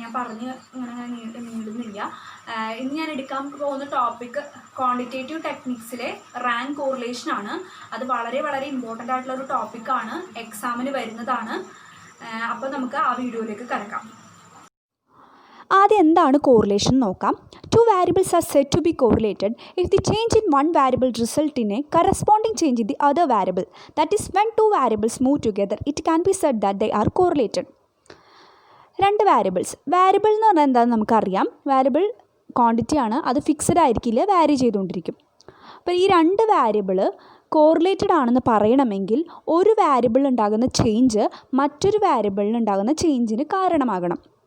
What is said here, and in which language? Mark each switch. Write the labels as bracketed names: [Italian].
[Malayalam] ഞാൻ ഇങ്ങനെ നീളുന്നില്ല. ഇന്ന് ഞാൻ എടുക്കാൻ പോകുന്ന ടോപ്പിക്ക് ക്വാണ്ടിറ്റേറ്റീവ് ടെക്നിക്സിലെ റാങ്ക് കോറിലേഷൻ ആണ്. അത് വളരെ വളരെ ഇമ്പോർട്ടൻ്റ് ആയിട്ടുള്ള ഒരു ടോപ്പിക്കാണ്, എക്സാമിന് വരുന്നതാണ്. അപ്പോൾ നമുക്ക് ആ വീഡിയോയിലേക്ക് കടക്കാം. ആദ്യം എന്താണ് കോറിലേഷൻ നോക്കാം. [English] 2 variables are said to be correlated if the change in one variable result in a corresponding change in the other variable. That is, when 2 variables move together, it can be said that they are correlated. 2 variables. [Malayalam] Variable എന്ന് പറഞ്ഞാൽ എന്താണെന്ന് നമുക്കറിയാം. Variable quantity ആണ്, അത് fixed ആയിരിക്കില്ല, വാരി ചെയ്തുകൊണ്ടിരിക്കും. അപ്പോൾ ഈ 2 വാരിയബിൾ കോറിലേറ്റഡ് ആണെന്ന് പറയണമെങ്കിൽ ഒരു വാരിയബിൾ ഉണ്ടാകുന്ന ചേഞ്ച് മറ്റൊരു വാരിയബിളിൽ ഉണ്ടാകുന്ന ചേഞ്ചിന് കാരണമാകണം.